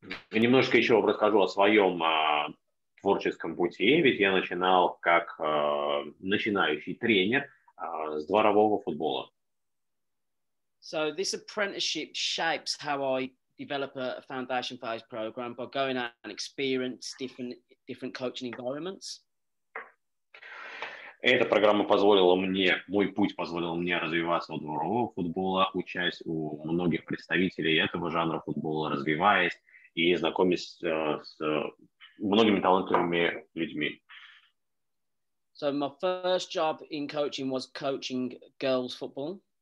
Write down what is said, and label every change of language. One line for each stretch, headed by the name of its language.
Russian: Немножко еще расскажу о своем творческом пути, ведь я начинал как начинающий тренер с дворового футбола.
English: So this apprenticeship shapes how I develop a foundation phase program by going out and experience different coaching environments.
Russian: Эта программа позволила мне, мой путь позволил мне развиваться у дворового футбола, учась у многих представителей этого жанра футбола, развиваясь и знакомясь с многими талантливыми людьми.
English: So my first job in coaching was coaching girls football.